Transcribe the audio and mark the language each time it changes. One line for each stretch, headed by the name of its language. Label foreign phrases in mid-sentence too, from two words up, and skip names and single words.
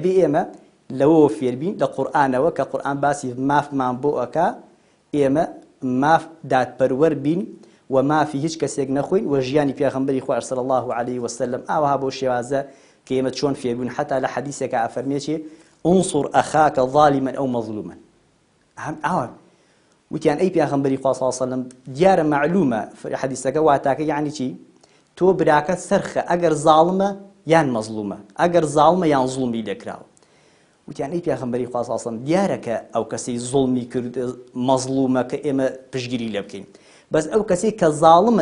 Central Kurdish: دەبێ ئێمە لەوە فێربین لە قورئانەوە کە قورئان باسی مافمان بۆ ئەکا ئێمە ماف دادپەروەر بین و مافی هیچ کەسێک نەخۆین و ژیانی پێغەمبەری خوا
Arabic: صلی الله عليه وسلم
Central Kurdish: ئاوها بۆ شێوازە کە ئێمە چۆن فێربوون حتا لە حەدیثێکە ئەفەرمێ
Arabic: انصر أخاك ظالما أو مظلوما
Central Kurdish: وتیان ئەی پێغەمبەری خوا
Arabic: صلی الله عليه وسلم
Central Kurdish: دیارە معلومە حەدیثەکە واتاکە یعنی چی تۆ براکەت سەرخە ئەگەر زاڵمە یان مەظلومە ئەگەر زاڵمە یان زوڵمی لێکراوە وتیان ئەی پێغەمبەری خوا
Arabic: صلی الله عليه وسلم
Central Kurdish: دیارە کە ئەو کەسەی زوڵمی کرد مەظلومە کە ئێمە پشتگیری لێ بکەین بەس ئەو کەسەی کە زاڵمە